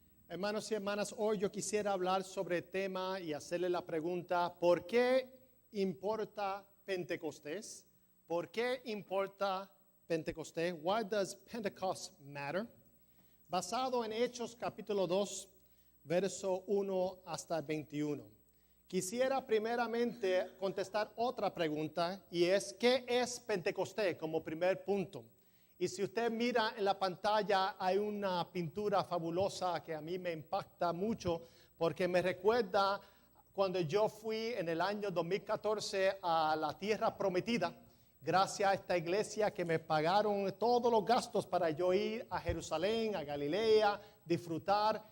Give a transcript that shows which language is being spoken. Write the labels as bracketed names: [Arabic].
[Spanish] Hermanos y hermanas, hoy yo quisiera hablar sobre el tema y hacerle la pregunta, ¿por qué importa Pentecostés? ¿Por qué importa Pentecostés? [English] Why does Pentecost matter? [Spanish] Basado en Hechos capítulo 2, verso 1 hasta 21. Quisiera primeramente contestar otra pregunta y es, ¿qué es Pentecostés? Como primer punto. Y si usted mira en la pantalla, hay una pintura fabulosa que a mí me impacta mucho porque me recuerda cuando yo fui en el año 2014 a la Tierra Prometida, gracias a esta iglesia que me pagaron todos los gastos para yo ir a Jerusalén, a Galilea, disfrutar.